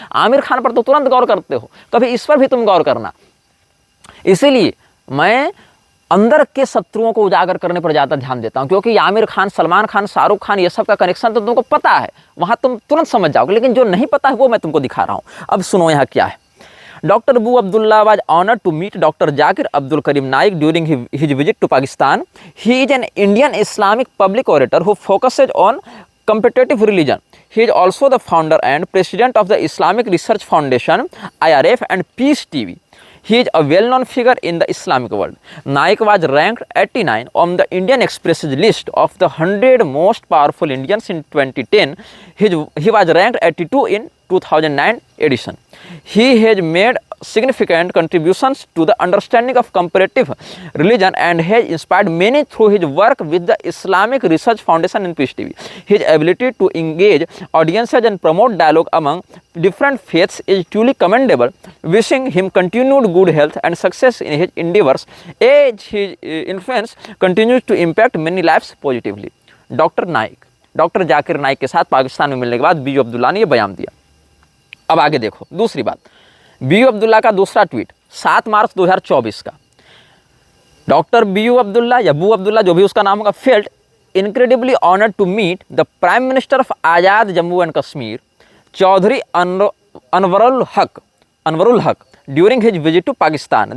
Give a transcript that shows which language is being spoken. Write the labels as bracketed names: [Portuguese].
[Hindi] आमिर खान पर तो तुरंत गौर करते हो, कभी इस पर भी तुम गौर करना। इसीलिए मैं अंदर के शत्रुओं को उजागर करने पर ज़्यादा ध्यान देता हूं, क्योंकि आमिर खान, सलमान खान, शाहरुख खान, ये सब का कनेक्शन तो तुमको पता है, वहां तुम तुरंत समझ जाओगे। लेकिन जो नहीं पता है वो मैं तुमको दिखा रहा हूं। अब सुनो यहाँ क्या है। Dr. [English] Abu Abdullah was honored to meet Dr. Zakir Abdul Karim Naik during his visit to Pakistan. He is an Indian Islamic public orator who focuses on competitive religion. He is also the founder and president of the Islamic Research Foundation, IRF, and Peace TV. He is a well-known figure in the Islamic world. Naik was ranked 89 on the Indian Express's list of the 100 most powerful Indians in 2010. He was ranked 82 in 2009 edition. He has made significant contributions to the understanding of comparative religion and has inspired many through his work with the Islamic Research Foundation and Peace TV. His ability to engage audiences and promote dialogue among different faiths is truly commendable. Wishing him continued good health and success in his endeavors as his influence continues to impact many lives positively. [Hindi] Doctor Naik, doctor Zakir Naik के साथ पाकिस्तान में मिलने के बाद BU Abdullah ने यह बयान दिया। अब आगे देखो दूसरी बात, BU अब्दुल्ला का दूसरा ट्वीट 7 मार्च 2024 का। [English] doctor BU Abdullah या Bu Abdullah, [Hindi] जो भी उसका नाम होगा, [English] Felt incredibly honoured to meet the prime minister of Azad Jammu and Kashmir Chaudhry Anwarul Haq during his visit to Pakistan.